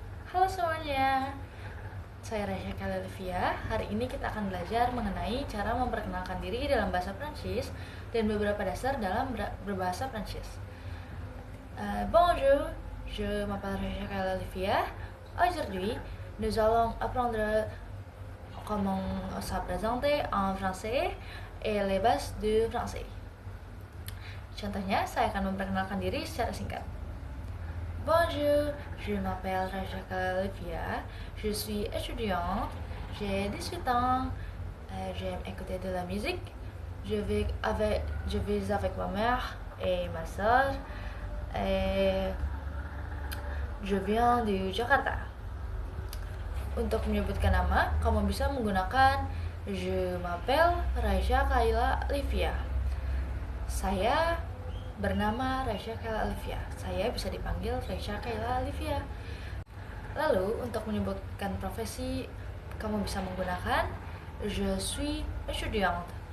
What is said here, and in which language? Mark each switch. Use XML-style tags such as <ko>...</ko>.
<id>Halo semuanya, saya Rasya Kalelvia. Hari ini kita akan belajar mengenai cara memperkenalkan diri dalam bahasa Prancis dan beberapa dasar dalam berbahasa Prancis.</id> <fr>Bonjour, je m'appelle Rasya Kalelvia. Aujourd'hui, nous allons apprendre comment se présenter en français et les bases du français.</fr> <id>Contohnya, saya akan memperkenalkan diri secara singkat.</id> <fr>Bonjour, je m'appelle Rajaka Olivia, je suis étudiante, j'ai 18 ans, j'aime écouter de la musique, je vis avec ma mère et ma soeur, et je viens du Jakarta.</fr> <id>Untuk menyebutkan nama, kamu bisa menggunakan</id> <fr>je m'appelle Raisya Kaila Olivia.</fr> <id>Saya bernama Raisya Kaila Olivia. Saya bisa dipanggil Raisya Kaila Olivia. Lalu untuk menyebutkan profesi, kamu bisa menggunakan</id> <fr>je suis étudiante.</fr>